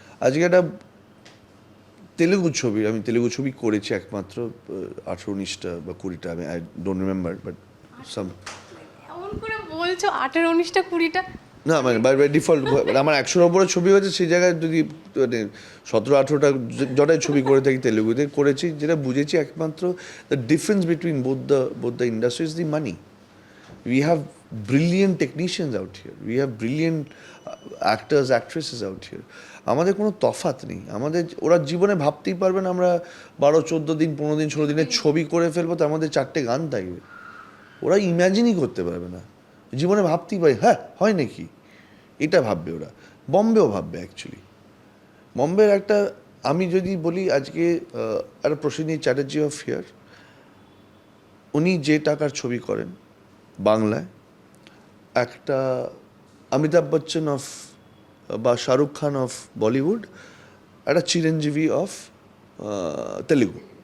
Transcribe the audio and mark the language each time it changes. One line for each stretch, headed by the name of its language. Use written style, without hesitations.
Bangla: আজকে একটা তেলেগু ছবি, আমি তেলেগু ছবি করেছি একমাত্র 18-19টা বা 20টা, আমি
English: I don't remember, but some,
Bangla: এমন করে বলছো 18-19টা 20টা? না মানে
English: by by default
Bangla: আমার 100-র ওপরে ছবি হয়েছে, সেই জায়গায় যদি মানে 17-18টা যটাই ছবি করে থাকি তেলেগুতে করেছি, যেটা বুঝেছি একমাত্র
English: The difference between both the industry is the money. We have brilliant technicians out here. We have brilliant actors, actresses out here.
Bangla: আমাদের কোনো তফাৎ নেই। আমাদের ওরা জীবনে ভাবতেই পারবে না আমরা 12-14 দিন 15 দিন 16 দিনের ছবি করে ফেলবো, তার মধ্যে 4টে গান থাকবে। ওরা ইম্যাজিনই করতে পারবে না, জীবনে ভাবতেই পারে হ্যাঁ হয় নাকি, এটা ভাববে ওরা। বম্বেও ভাববে অ্যাকচুয়ালি। বম্বের একটা, আমি যদি বলি আজকে একটা প্রসেনজিৎ চ্যাটার্জি
English: of here,
Bangla: উনি যে টাকার ছবি করেন বাংলায়, একটা অমিতাভ বচ্চন অফ বা শাহরুখ খান অফ বলিউড, একটা চিরঞ্জীবী অফ তেলেগু।